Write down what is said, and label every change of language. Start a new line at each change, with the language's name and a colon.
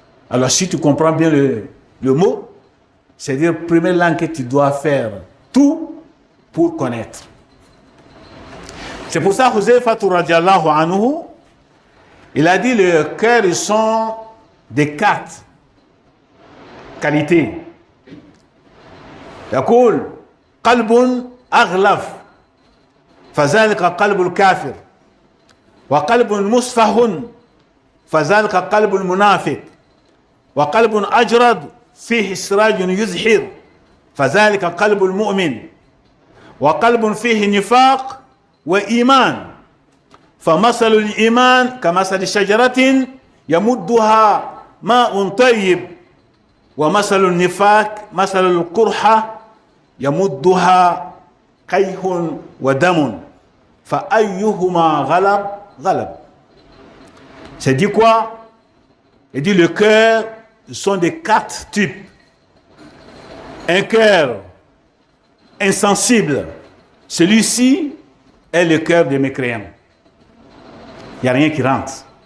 French: Alors si tu comprends bien le mot, c'est-à-dire la première langue que tu dois faire tout pour connaître. C'est pour ça que Huzaifa radiallahu anhu, il a dit le cœur, ils sont des quatre qualités.
Arabic: يقول قلب أغلف فذلك قلب الكافر وقلب مصفح فذلك قلب المنافق وقلب أجرد فيه سراج يزحر فذلك قلب المؤمن وقلب فيه نفاق وإيمان فمثل الإيمان كمثل شجرة يمدها ماء طيب ومثل النفاق مثل القرحة يمدها قيح ودم فأيهما غلب.
French: C'est dit quoi? Il dit le cœur sont des quatre types. Un cœur insensible, celui-ci est le cœur des mécréants. Il n'y a rien qui rentre.